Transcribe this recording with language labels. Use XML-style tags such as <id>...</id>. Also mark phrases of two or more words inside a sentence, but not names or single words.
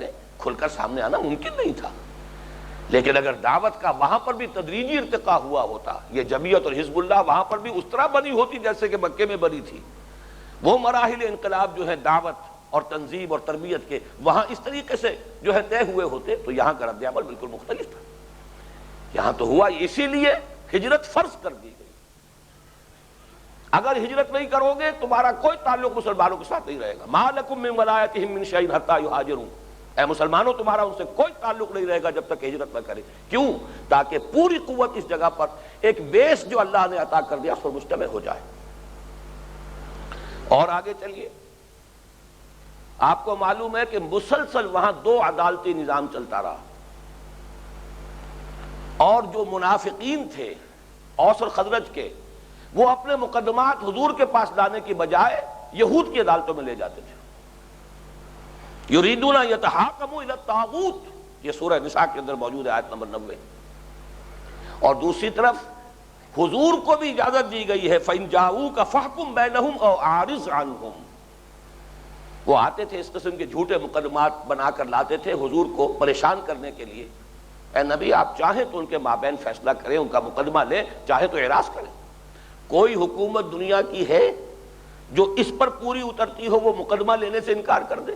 <ur>کھل کر سامنے آنا ممکن نہیں تھا. لیکن اگر دعوت کا وہاں پر بھی تدریجی ارتقا ہوا ہوتا، یہ جمعیت اور حزب اللہ وہاں پر بھی اس طرح بنی ہوتی جیسے کہ مکے میں بنی تھی، وہ مراحل انقلاب جو ہے دعوت اور تنظیم اور تربیت کے وہاں اس طریقے سے جو ہے طے ہوئے ہوتے، تو یہاں کا رد عمل بالکل مختلف تھا. یہاں تو ہوا اسی لیے ہجرت فرض کر دی گئی. اگر ہجرت نہیں کرو گے تمہارا کوئی تعلق مسلمانوں کے ساتھ نہیں رہے گا.</ur> <ar>ما لکم من ولایتہم من شیء حتی یہاجروا،</ar> <ur>اے مسلمانوں تمہارا ان سے کوئی تعلق نہیں رہے گا جب تک ہجرت نہ کرے. کیوں؟ تاکہ پوری قوت اس جگہ پر ایک بیس جو اللہ نے عطا کر دیا اس پر مجتمع ہو جائے. اور آگے چلیے، آپ کو معلوم ہے کہ مسلسل وہاں 2 عدالتی نظام چلتا رہا، اور جو منافقین تھے اوس اور خزرج کے، وہ اپنے مقدمات حضور کے پاس لانے کی بجائے یہود کی عدالتوں میں لے جاتے تھے.</ur> <ar>یریدون یتحاکموا الی الطاغوت،</ar> <ur>یہ سورہ نساء کے اندر موجود ہے، آیت نمبر 90. اور دوسری طرف حضور کو بھی اجازت دی گئی ہے</ur> <ar>فَإِن جَاءُوكَ فَاحْكُم بَيْنَهُمْ أَوْ أَعْرِضْ عَنْهُمْ۔</ar> <ur>وہ آتے تھے اس قسم کے جھوٹے مقدمات بنا کر لاتے تھے حضور کو پریشان کرنے کے لیے، اے نبی آپ چاہیں تو ان کے مابین فیصلہ کریں، ان کا مقدمہ لیں، چاہے تو اعراض کریں۔ کوئی حکومت دنیا کی ہے جو اس پر پوری اترتی ہو وہ مقدمہ لینے سے انکار کر دے؟</ur>